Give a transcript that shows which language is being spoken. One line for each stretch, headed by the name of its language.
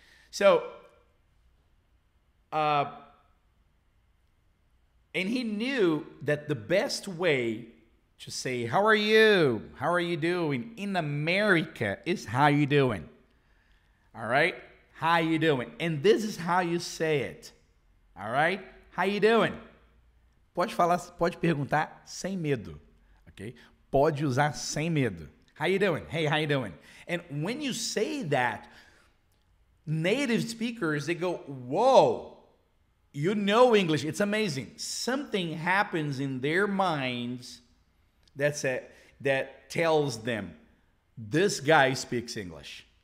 English: So, and he knew that the best way to say, how are you? How are you doing? In America is how you doing. All right? How you doing? And this is how you say it. All right? How you doing?
Portuguese: Pode falar, pode perguntar sem medo.
English: Okay?
Portuguese: Pode usar sem medo.
English: How you doing? Hey, how you doing? And when you say that, native speakers, they go, whoa, you know English. It's amazing. Something happens in their minds that tells them, this guy speaks English.